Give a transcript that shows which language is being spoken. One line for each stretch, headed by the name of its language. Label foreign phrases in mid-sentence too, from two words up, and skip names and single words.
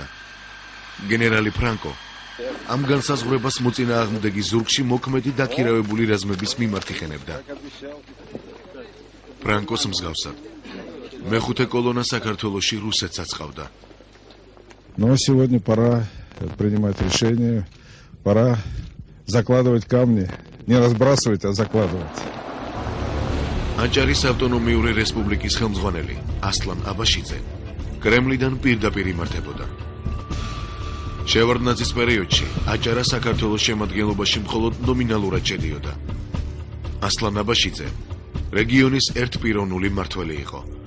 Georgian: გენერალი ფრანკო ამ განსაზღვრებას მოწინააღმდეგი ზურგში მოქმედი დაქირავებული რაზმების მიმართ იხენებდა. ფრანკოს მსგავსად მეხუთე კოლონა საქართველოში რუსეთსაც ჰყავდა.
Russian: Но сегодня пора принимать решение, пора закладывать камни, не разбрасывать, а закладывать.
Georgian: აჭარის ავტონომიური რესპუბლიკის ხელმძღვანელი ასლან აბაშიძე კრემლიდან პირდაპირ იმართებოდა. შევარდნაძის პერიოდში აჭარა საქართველოს შემადგენლობაში მხოლოდ ნომინალურად შედიოდა. ასლან აბაშიძე რეგიონის ერთპიროვნული მმართველი იყო.